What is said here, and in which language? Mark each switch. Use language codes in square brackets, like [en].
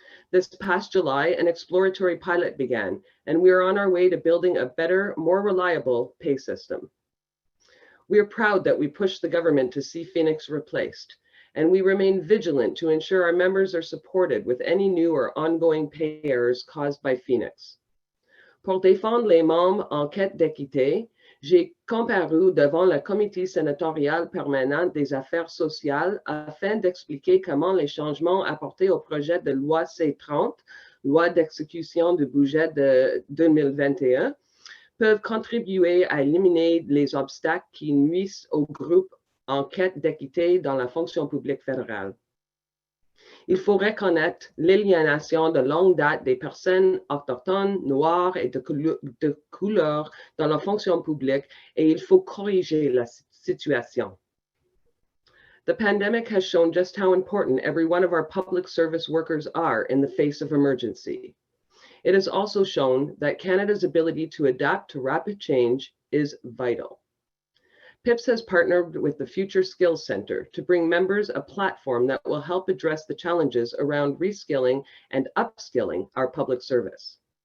[en] This past July, an exploratory pilot began, and we are on our way to building a better, more reliable pay system. We are proud that we pushed the government to see Phoenix replaced, and we remain vigilant to ensure our members are supported with any new or ongoing pay errors caused by Phoenix. [fr] Pour défendre les membres en quête d'équité, j'ai comparu devant le comité sénatorial permanent des affaires sociales afin d'expliquer comment les changements apportés au projet de loi C-30 loi d'exécution du budget de 2021, peuvent contribuer à éliminer les obstacles qui nuisent aux groupes en quête d'équité dans la fonction publique fédérale. Il faut reconnaître l'aliénation de longue date des personnes autochtones, noires et de couleur dans la fonction publique et il faut corriger la situation. [en] The pandemic has shown just how important every one of our public service workers are in the face of emergency. It has also shown that Canada's ability to adapt to rapid change is vital. PIPS has partnered with the Future Skills Center to bring members a platform that will help address the challenges around reskilling and upskilling our public service.